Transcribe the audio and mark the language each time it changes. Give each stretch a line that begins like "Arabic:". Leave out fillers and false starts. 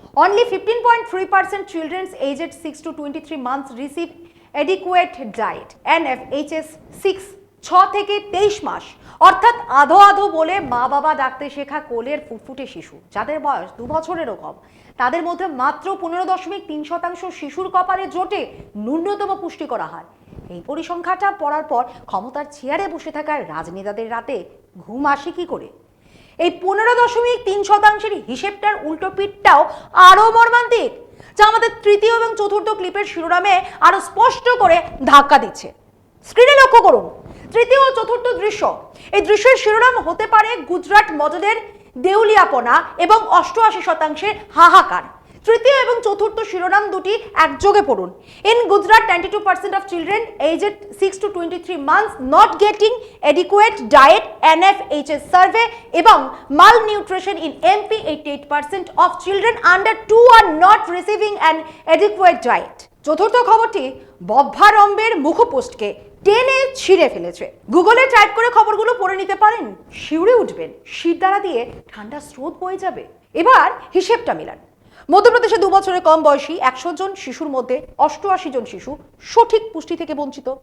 English: Only 15.3% children aged 6 to 23 months receive adequate diet.
Bangla: NFHS 6, 6 থেকে 23 মাস, অর্থাৎ আধো আধো বলে মা বাবা ডাকতে শেখা কোলের ফুটফুটে শিশু, যাদের বয়স 2 বছরেরও কম, তাদের মধ্যে মাত্র 15.3% শিশুর কপালে জোটে ন্যূনতম পুষ্টিকর আহার। এই পরিসংখ্যাটা পড়ার পর ক্ষমতার চেয়ারে বসে থাকা রাজনেতাদের রাতে ঘুম আসে কি করে? এই 15.3%-এর হিসেবটার উল্টো পিঠটাও আরো মর্মান্তিক, যা আমাদের তৃতীয় এবং চতুর্থ ক্লিপের শিরোনামে আরো স্পষ্ট করে ধাক্কা দিচ্ছে। স্ক্রিনে লক্ষ্য করুন তৃতীয় ও চতুর্থ দৃশ্য। এই দৃশ্যের শিরোনাম হতে পারে গুজরাট মডেলের দেউলিয়াপনা এবং 88% হাহাকার। তৃতীয় এবং চতুর্থ শিরোনাম দুটি একযোগে পড়ুন।
English: In Gujarat 92% of children aged 6 to 23 months not getting adequate diet, NFHS survey, এবং malnutrition in MP, 88% of children under 2 are not receiving an adequate diet.
Bangla: চতুর্থ খবরটি বভ্ভারম্ভের মুখপোস্টকে টেনে ছিঁড়ে ফেলেছে। গুগলে টাইপ করে খবরগুলো পড়ে নিতে পারেন, শিউরে উঠবেন, শিরদাঁড়া দিয়ে ঠান্ডা স্রোত বয়ে যাবে। এবার হিসেবটা মেলান। মধ্যপ্রদেশে 2 বছরের কম বয়সী 100 জন শিশুর মধ্যে 88 জন শিশু সঠিক পুষ্টি থেকে বঞ্চিত।